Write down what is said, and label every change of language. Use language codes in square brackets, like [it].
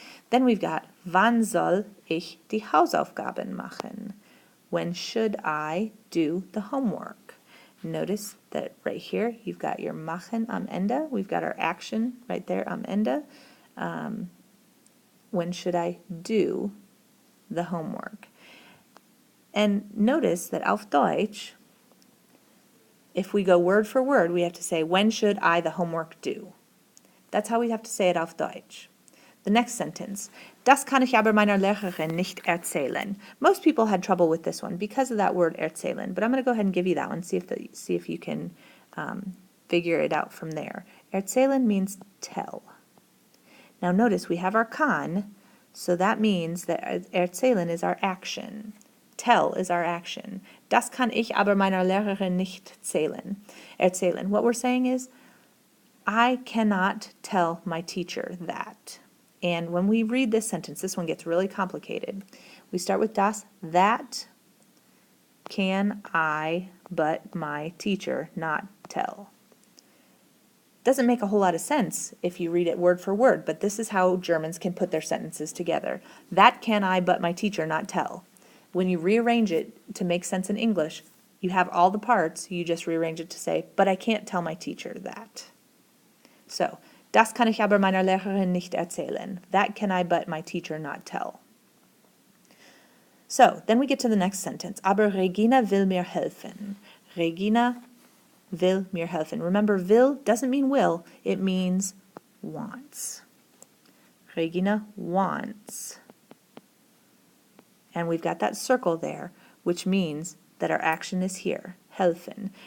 [en] Then we've got, [de] wann soll ich die Hausaufgaben machen? [en] When should I do the homework? Notice that right here, you've got your machen [de] am Ende. [en] We've got our action right there [de] am Ende. [en] When should I do the homework? And notice that [de] auf Deutsch, [en] if we go word for word, we have to say, when should I the homework do? That's how we have to say it [de] auf Deutsch. [en] The next sentence, [de] das kann ich aber meiner Lehrerin nicht erzählen. [en] Most people had trouble with this one because of that word erzählen, but I'm going to go ahead and give you that one, see if you can figure it out from there. Erzählen means tell. Now notice we have our kann, so that means that erzählen is our action. Tell is our action. [de] Das kann ich aber meiner Lehrerin nicht erzählen. [en] What we're saying is, I cannot tell my teacher that. And when we read this sentence, this one gets really complicated. We start with das, that can I but my teacher not tell. Doesn't make a whole lot of sense if you read it word for word, but this is how Germans can put their sentences together. That can I but my teacher not tell. When you rearrange it to make sense in English, you have all the parts, you just rearrange it to say, but I can't tell my teacher that. [de] So, das kann ich aber meiner Lehrerin nicht erzählen. [en] That can I but my teacher not tell. So, then we get to the next sentence. [de] Aber Regina will mir helfen. Regina will mir helfen. [en] Remember, will doesn't mean will, it means wants. Regina wants. And we've got that circle there, which means that our action is here, helfen.